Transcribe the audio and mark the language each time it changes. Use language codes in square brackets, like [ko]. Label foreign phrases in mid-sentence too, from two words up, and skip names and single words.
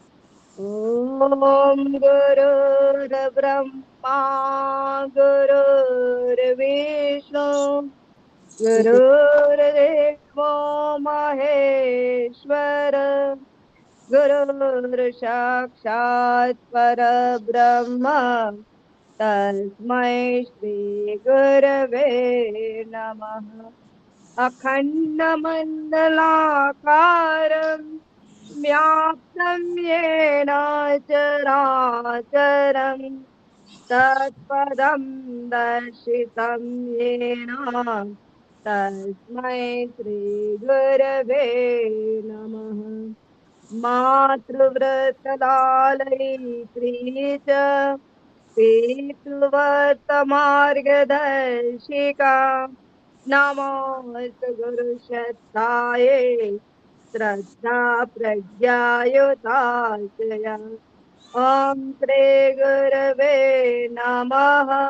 [sa] ઓમ ગુરુર્બ્રહ્મા ગુરુર્વિષ્ણુ ગુરુર્દેવો મહેશ્વર ગુરુર સાક્ષાત પરબ્રહ્મ તસ્મૈ શ્રી ગુરવે નમઃ. અખંડમંડલાકારમ વ્યાપ્तं येन चराचरम् तत्पदं दर्शितं येन तस्मै श्रीगुरवे नमः. मातृव्रतलालयित्री च पितृव्रतमार्गदर्शिका नमोऽस्तु गुरुश्रद्धायै श्रद्धा प्रज्ञायुताशया ॐ श्री गुरवे नमः